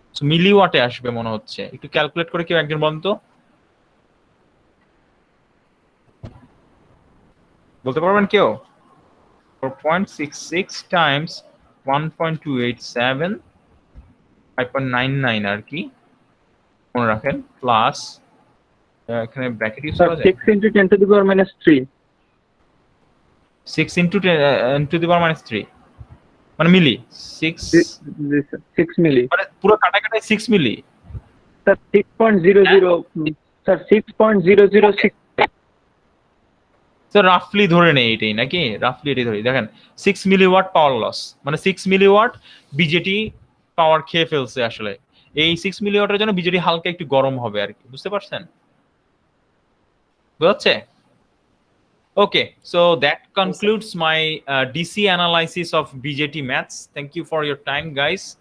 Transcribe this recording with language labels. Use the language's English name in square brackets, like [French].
[Bangla] মিলি ওয়াটে আসবে মনে হচ্ছে, একটু ক্যালকুলেট করে কেউ একজন বলেন তো, বলতে পারবেন কেউ? 4.66 টাইমস 1.287, 5.99 আর কি, মনে রাখেন, প্লাস এখানে ব্র্যাকেট ইউজ স্যার করা যায়, 6 into 10 to the power minus 3। 6 into 10 to the power minus 3 মানে মিলি 6, 6 মিলি মানে পুরো কাটাকাটি 6 মিলি। স্যার 6.00 স্যার 6.006 তো রাফলি ধরে নেই এটাই নাকি, রাফলি এটাই ধরি। দেখেন 6 মিলিওয়াট পাওয়ার লস, মানে 6 মিলিওয়াট বিজেটি পাওয়ার খেয়ে ফেলছে আসলে। এই 6 মিলিওয়াটের জন্য বিজেটি হালকা একটু গরম হবে আর কি, বুঝতে পারছেন? বুঝছে? [English] Okay, so that concludes my DC analysis of BJT maths. Thank you for your time, guys.